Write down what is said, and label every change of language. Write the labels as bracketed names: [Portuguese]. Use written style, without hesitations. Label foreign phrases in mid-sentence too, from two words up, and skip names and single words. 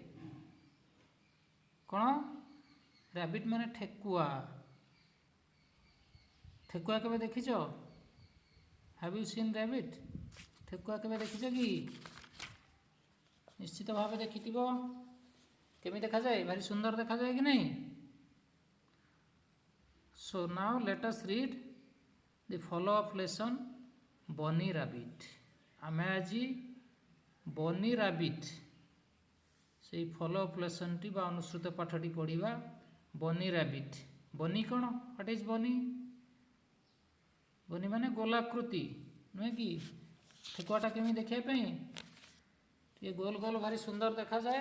[Odia] କ'ଣ? ରାବିଟ୍ ମାନେ ଠେକୁଆ. ଠେକୁଆ କେବେ ଦେଖିଛ? [English] have you seen rabbit? [Odia] ଠେକୁଆ କେବେ ଦେଖିଛ କି? ନିଶ୍ଚିତ ଭାବେ ଦେଖିଥିବ. କେମିତି ଦେଖାଯାଏ? ଭାରି ସୁନ୍ଦର ଦେଖାଯାଏ କି ନାହିଁ? [English] So now let us read the follow up lesson Bunny Rabbit. [Odia] ଆମେ ଆଜି ବନି ରାବିଟ୍ ସେଇ [English] follow up lesson [Odia] ବା ଅନୁସୃତ ପାଠଟି ପଢ଼ିବା. ବନି ରାବିଟ୍. ବନି କ'ଣ? [English] what is bunny? [Odia] ବନି ମାନେ ଗୋଲାକୃତି ନୁହେଁ କି? ଠେକୁଆଟା କେମିତି ଦେଖିବା ପାଇଁ ଟିକେ ଗୋଲ ଗୋଲ ଭାରି ସୁନ୍ଦର ଦେଖାଯାଏ.